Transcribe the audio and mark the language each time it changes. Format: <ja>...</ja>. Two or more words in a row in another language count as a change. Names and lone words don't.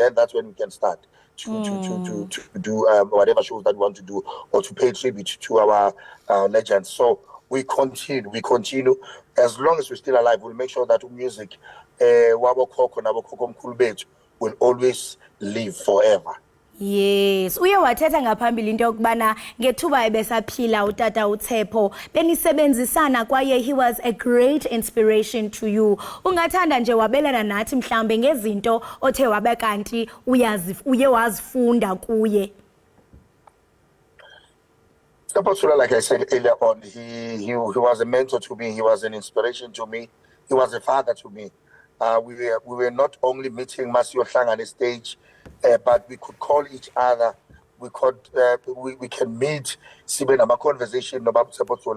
<en>Then that's when we can start to do whatever shows that we want to do, or to pay tribute to our legends. So we continue. As long as we're still alive, we'll make sure that music will always live forever. Yes,</en> <xh>uye wathetha ngaphambili into yokubana ngethuba ebesaphila utata uTshepo benisebenzisana kwaye</xh> <en>he was a great inspiration to you.</en> <xh>Ungathanda nje wabelana nathi mhlambe ngezinto othe wabe kanti uye wazifunda kuye.</xh> <en>Like I said earlier on, he was a mentor to me. He was an inspiration to me. He was a father to me. We were not only meeting Masio Hlang on the stage, but we could call each other. We can meet, Siben, have a conversation about Tsepo.</en>